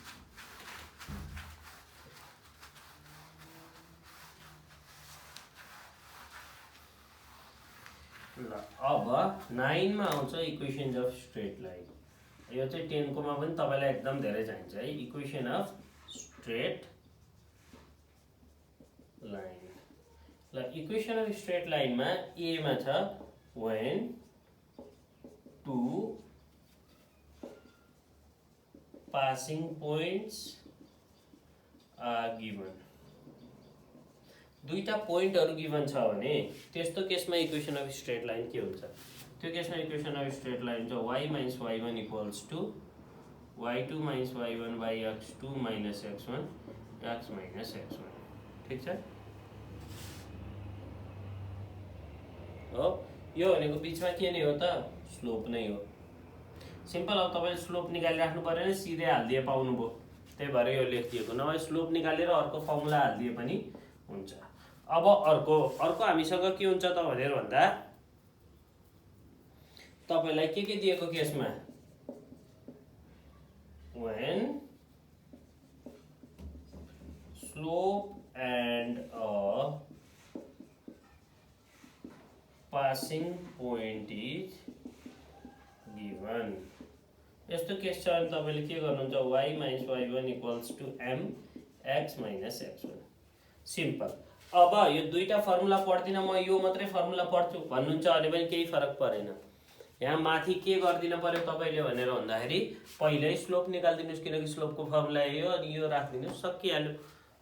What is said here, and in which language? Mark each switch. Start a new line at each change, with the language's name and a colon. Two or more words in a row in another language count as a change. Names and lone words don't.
Nepali: ल अब 9 मा आउँछ
English: equation of straight line.
Nepali: यो चाहिँ 10 कोमा पनि तपाईलाई एकदम धेरै चाहिन्छ है,
English: equation of straight line.
Nepali: ल
English: equation of straight line
Nepali: ए मा छ
English: when two passing points are given,
Nepali: दुईटा
English: points given
Nepali: छ भने त्यस्तो केसमा
English: equation of straight line
Nepali: के हुन्छ। त्यो केसमा
English: equation of straight line चाहिँ y minus y1 equals to y2 minus y1 by x2 minus x1 x minus x1।
Nepali: ठीक छ। हो, यो भनेको बीचमा के नै हो त स्लोप नै हो। सिम्पल। अब तपाईले स्लोप निकालिराख्नु पर्यो नि, सिधै हाल्दिए पाउनु भयो, त्यही भएर यो लेखिएको। नभए स्लोप निकालेर अर्को फर्मुला हाल्दिए पनि हुन्छ। अब अर्को हामीसँग के हुन्छ त भनेर भन्दा तपाईलाई के दिएको केसमा
English: when slope and a passing point is given,
Nepali: यस्तो केस छ भने तपाईले के गर्नुहुन्छ
English: y minus y1 equals to m x minus x1।
Nepali: सिम्पल। अब यो दुईटा फर्मुला पढ्दिन म, यो मात्रै फर्मुला पढ्छु भन्नुहुन्छ भने पनि केही फरक परेन। यहाँ माथि के गर्दिन पर्यो तपाईले भनेर भन्दाखेरि पहिल्यै स्लोप निकाल्दिनुस्, किनकि स्लोपको फर्मुला यो अनि यो राख्दिनुस्, सकिहाल्यो।